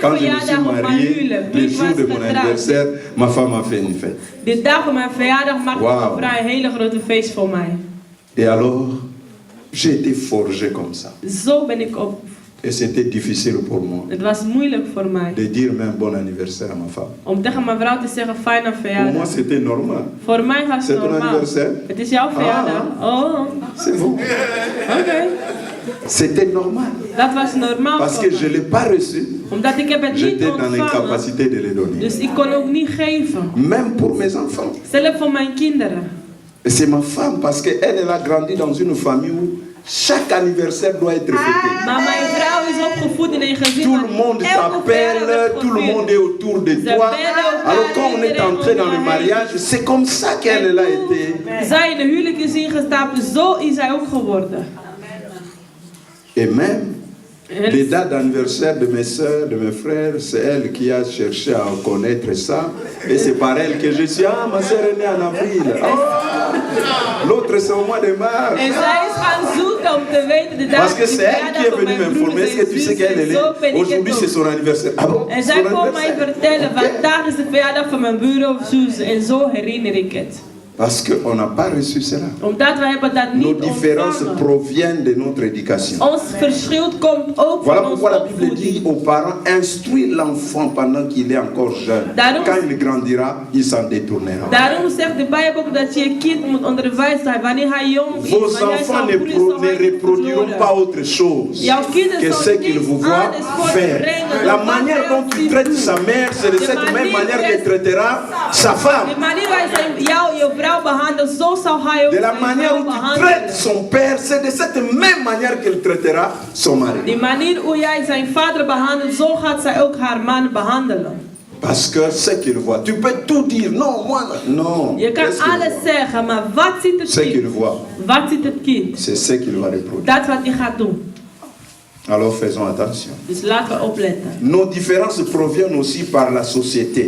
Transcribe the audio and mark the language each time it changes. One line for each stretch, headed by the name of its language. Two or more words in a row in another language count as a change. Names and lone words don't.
French: Quand je me suis
Dutch: verjaardag op mijn
French: marié,
Dutch: huwelijk. Toen
French: le
Dutch: ik
French: jour
Dutch: was
French: de mon
Dutch: getrouwd.
French: anniversaire, ma femme a fait une fête.
Dutch: De dag van mijn verjaardag maakte Wauw. mijn vrouw een hele grote feest voor mij.
French: Et alors, j'ai été forgé comme ça.
Dutch: Zo ben ik op.
French: Et c'était difficile pour moi
Dutch: Het was moeilijk voor mij.
French: de dire même bon anniversaire à ma femme.
Dutch: Om tegen mijn vrouw te zeggen fijne
French: Pour moi,
Dutch: verjaardag.
French: c'était normal.
Dutch: Voor mij was
French: C'est
Dutch: het
French: ton
Dutch: normaal.
French: anniversaire?
Dutch: Het is jouw verjaardag.
French: Oh, C'est bon.
Dutch: oké.
French: C'était normal.
Dutch: Dat was normaal
French: Parce
Dutch: voor
French: que je
Dutch: mij.
French: ne l'ai pas reçu.
Dutch: Omdat ik heb het niet
French: J'étais dans
Dutch: ontvangen.
French: l'incapacité de le donner.
Dutch: Dus ik kon ook niet geven.
French: Même pour mes enfants.
Dutch: Zelfs voor mijn kinderen.
French: Et c'est ma femme parce qu'elle a grandi dans une famille où chaque anniversaire doit être fêté.
Dutch: Maar mijn vrouw is opgevoed in een gezin
French: Tout
Dutch: waar
French: le monde
Dutch: elke
French: t'appelle,
Dutch: verjaardag
French: tout le
Dutch: wordt
French: monde est autour de toi. Alors quand on est entré dans le mariage, c'est comme ça qu'elle a été.
Dutch: Zij in de huwelijk is ingestapt, zo is zij ook geworden.
French: Et même les dates d'anniversaire de mes soeurs, de mes frères, c'est elle qui a cherché à connaître ça. Et c'est par elle que je suis, ah, ma soeur est née en avril. Oh, l'autre c'est au mois de mars.
Dutch: En zij is gaan zoeken om te weten de datum.
French: Parce que c'est elle qui est venue m'informer. Est-ce que tu sais qu'elle est née? Aujourd'hui c'est son anniversaire. Ah bon?
Dutch: En zij kon mij vertellen, vandaag is de verjaardag van mijn buren of zus. En zo herinner ik het.
French: Parce qu'on n'a pas reçu cela.
Dutch: Omdat wij hebben dat
French: Nos
Dutch: niet
French: différences
Dutch: ontvangen.
French: proviennent de notre éducation.
Dutch: Ons verschil komt ook
French: Voilà
Dutch: van onze
French: pourquoi la Bible
Dutch: opvoeding.
French: dit aux parents, instruis l'enfant pendant qu'il est encore jeune.
Dutch: Daarom-
French: Quand il grandira, il s'en détournera.
Dutch: Daarom zegt de Bijbel ook dat je je kind moet onderwijzen wanneer hij jong is.
French: Vos
Dutch: Wanneer hij
French: enfants
Dutch: zal
French: ne,
Dutch: groeien, zal
French: ne
Dutch: hij niet
French: reproduiront
Dutch: verloren.
French: pas autre chose
Dutch: Jouw kinderen
French: que
Dutch: zullen
French: ce qu'ils
Dutch: niets
French: vous voient
Dutch: anders
French: faire.
Dutch: voortbrengen
French: La
Dutch: dan wat
French: manière
Dutch: hij
French: dont
Dutch: ons
French: tu
Dutch: ziet
French: traites
Dutch: doen.
French: sa mère, c'est de
Dutch: De
French: cette même
Dutch: manier
French: manière est- qu'il traitera sa
Dutch: De
French: femme.
Dutch: manier waarop je vrouw behandelt, zo zal hij ook
French: De la
Dutch: zijn
French: manière
Dutch: vrouw
French: où tu
Dutch: behandelen.
French: traites son père, c'est de cette même manière qu'il traitera son mari.
Dutch: De manier hoe jij zijn vader behandelt, zo gaat zij ook haar man behandelen.
French: Parce que c'est qu'il voit. Tu peux tout dire. Non, moi, non.
Dutch: Je kan
French: Qu'est-ce qu'il
Dutch: alles
French: voit?
Dutch: zeggen, maar wat ziet het
French: Ce qu'il
Dutch: kind?
French: voit,
Dutch: Wat ziet het kind?
French: c'est ce qu'il va reproduire.
Dutch: Dat wat hij gaat doen.
French: Alors faisons attention.
Dutch: Dus laten we opletten.
French: Nos différences proviennent aussi par la société.